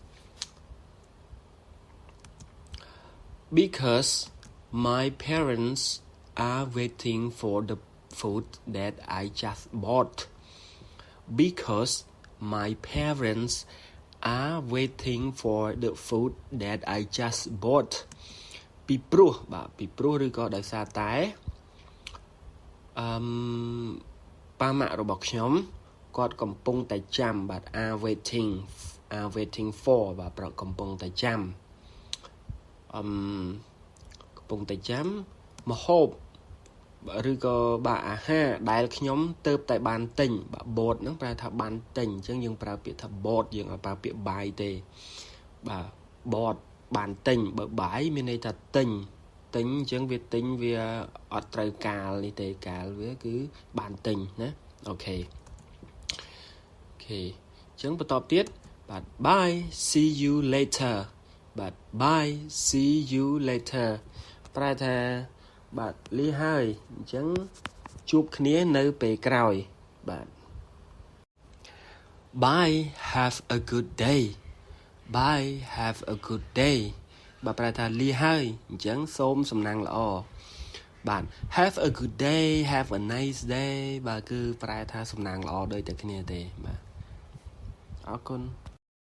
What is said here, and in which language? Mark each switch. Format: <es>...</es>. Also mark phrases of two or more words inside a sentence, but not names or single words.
<en>Because my parents are waiting for the food that I just bought because my parents are waiting for the food that I just bought</en> <km>ពីព្រោះបាទពីព្រោះឬក៏ដោយសារតែ ប៉ាម៉ាក់របស់ខ្ញុំគាត់កំពុងតែចាំបាទ</km> <en>are waiting for</en> <km>បាទប្រកំពុងតែចាំ កំពុងតែចាំម្ហូបឬក៏បាទអាហារដែលខ្ញុំទៅតែបានទិញបាទ bought ហ្នឹងប្រែថាបានទិញអញ្ចឹងយើងប្រើពាក្យថា bought យើង អត់ប្រើពាក្យ buy ទេបាទ bought បានទិញបើ buy មានន័យថាទិញអញ្ចឹងវាទិញវាអត់ត្រូវកាលនេះទេកាលវាគឺបានទិញណាអូខេអញ្ចឹងបន្តទៀតបាទ</km> <en>bye see you later</en> <km>បាទ</km> <en>bye see you later</en> <km>ប្រែថាបាទលាហើយអញ្ចឹងជួបគ្នានៅពេលក្រោយបាទ</km> <en>Bye have a good day Bye have a good day</en> <km>បាទប្រែថាលាហើយអញ្ចឹងសូមសំណាងល្អបាទ</km> <en>have a good day have a nice day</en> <km>បាទគឺប្រែថាសំណាងល្អដូចតែគ្នាទេបាទអរគុណ</km>